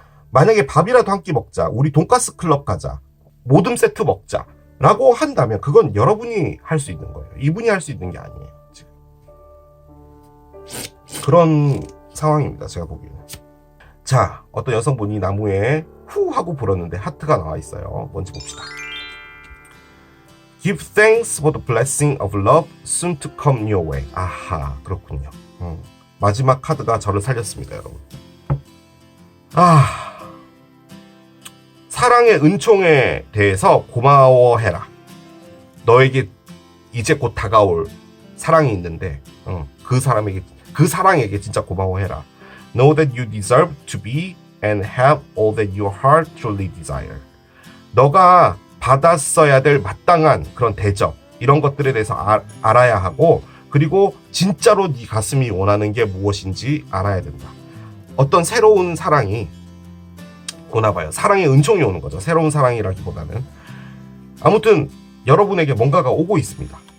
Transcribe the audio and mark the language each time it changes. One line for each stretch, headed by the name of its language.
Korean: 만약에 밥이라도 한 끼 먹자, 우리 돈가스 클럽 가자, 모듬 세트 먹자 라고 한다면 그건 여러분이 할 수 있는 거예요. 이분이 할 수 있는 게 아니에요. 지금 그런 상황입니다. 제가 보기에는. 자, 어떤 여성분이 나무에 후 하고 불었는데 하트가 나와 있어요. 뭔지 봅시다.
English: Give thanks for the blessing of love soon to come your way.
Korean: 아하, 그렇군요. 마지막 카드가 저를 살렸습니다, 여러분. 사랑의 은총에 대해서 고마워해라. 너에게 이제 곧 다가올 사랑이 있는데 그 사랑에게 진짜 고마워해라.
English: Know that you deserve to be and have all that your heart truly desire.
Korean: 너가 받았어야 될 마땅한 그런 대접, 이런 것들에 대해서 알아야 하고, 그리고 진짜로 네 가슴이 원하는 게 무엇인지 알아야 된다. 어떤 새로운 사랑이 오나봐요. 사랑의 은총이 오는 거죠. 새로운 사랑이라기보다는. 아무튼 여러분에게 뭔가가 오고 있습니다.